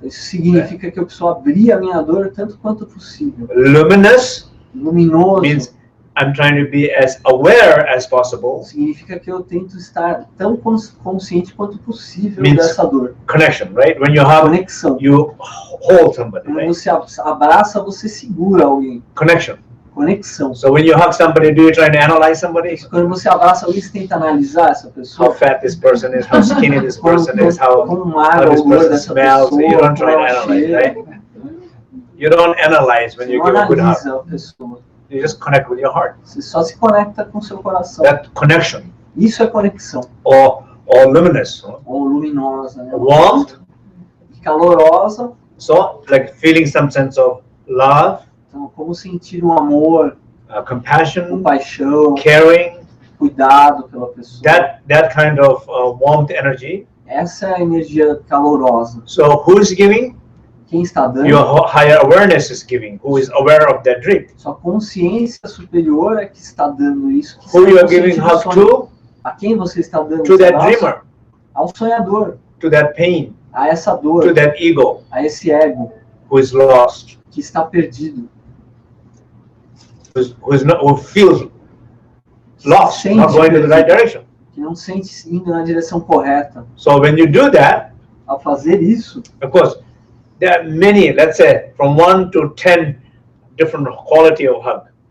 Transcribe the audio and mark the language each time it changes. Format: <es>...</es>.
<pt>Isso significa que eu preciso abrir a minha dor tanto quanto possível.</pt> <en>Luminous</en> <pt>Luminoso</pt> <en>means I'm trying to be as aware as possible.</en> <pt>significa que eu tento estar tão consciente quanto possível</pt> <en>Means</en> <pt>dessa dor.</pt> <en>Connection, right? When you hug,</en> <pt>Conexão.</pt> <en>you hold somebody,</en> <pt>Quando</pt> <en>right?</en> <pt>você abraça, você segura alguém.</pt> <en>Connection.</en> <pt>Conexão.</pt> <en>So when you hug somebody, do you try to analyze somebody?</en> <pt>Quando você abraça alguém, você tenta analisar essa</pt> <en>How</en> <pt>pessoa.</pt> <en>fat this person is, how skinny this person is, how</en> <pt>Como magra</pt> <en>this</en> <pt>o olor</pt> <en>person</en> <pt>dessa</pt> <en>smells.</en> <pt>pessoa.</pt> <en>You don't try to</en> <pt>como ela</pt> <en>analyze,</en> <pt>cheira.</pt> <en>right? You don't analyze when</en> <pt>Você</pt> <en>you</en> <pt>não</pt> <en>give a good hug.</en> <pt>analisa a pessoa.</pt> <en>You just connect with your heart.</en> <pt>Você só se conecta com o seu coração.</pt> <en>That connection,</en> <pt>Isso é conexão.</pt> <en>or luminous,</en> <pt>Ou luminosa, né?</pt> <en>warmth.</en> <pt>Calorosa.</pt> <en>So like feeling some sense of love,</en> <pt>Então, como sentir um amor,</pt> <en>compassion,</en> <pt>compaixão,</pt> <en>caring.</en> <pt>cuidado pela pessoa.</pt> <en>That kind of warmth energy.</en> <pt>Essa é a energia calorosa.</pt> <en>So who is giving?</en> <pt>Quem está dando?</pt> <en>Your higher awareness is giving. Who is aware of that dream?</en> <pt>Sua consciência superior é que está dando isso. Que</pt> <en>Who</en> <pt>está</pt> <en>you are</en> <pt>consciente</pt> <en>giving</en> <pt>do</pt> <en>hug</en> <pt>sonho.</pt> <en>to?</en> <pt>A quem você está dando</pt> <en>To</en> <pt>esse</pt> <en>that</en> <pt>abraço?</pt> <en>dreamer,</en> <pt>Ao sonhador,</pt> <en>to that pain,</en> <pt>a essa dor,</pt> <en>to that ego</en> <pt>a esse ego</pt> <en>who is lost,</en> <pt>que está perdido.</pt> <en>who feels lost,</en> <pt>Sente</pt> <en>not going to the right</en> <pt>perdido,</pt> <en>direction.</en> <pt>que não sente indo na direção correta.</pt> <en>So when you do that,</en> <pt>Ao fazer isso,</pt> <en>of course, there are many, let's say, from 1 to 10 different quality of hug.</en>